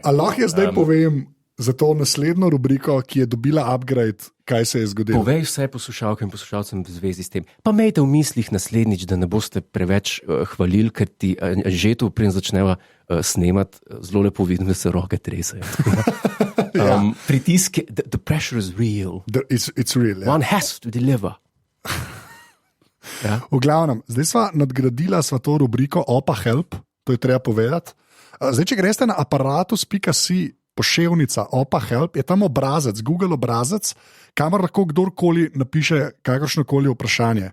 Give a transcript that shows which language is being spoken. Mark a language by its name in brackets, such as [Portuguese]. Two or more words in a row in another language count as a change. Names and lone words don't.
[Slovenian] A lahko jaz zdaj povem za to naslednjo rubriko, ki je dobila upgrade, kaj se je zgodilo? Povej vse poslušalke in poslušalcem v zvezi s tem. Pa imejte v mislih naslednjič, da ne boste preveč hvalili, ker ti že tu preden začneva snemati, zelo lepo vidim, da se roke tresajo. Pritisk, [English] the pressure is real. It's real. One has to deliver. [Slovenian] V glavnem, zdaj nadgradila sva to rubriko Opa Help, to je treba povedati. Zdaj, če greste na aparatus.si poševnica Opa Help, je tam obrazec, Google obrazec, kamor lahko kdorkoli napiše kakršnokoli vprašanje.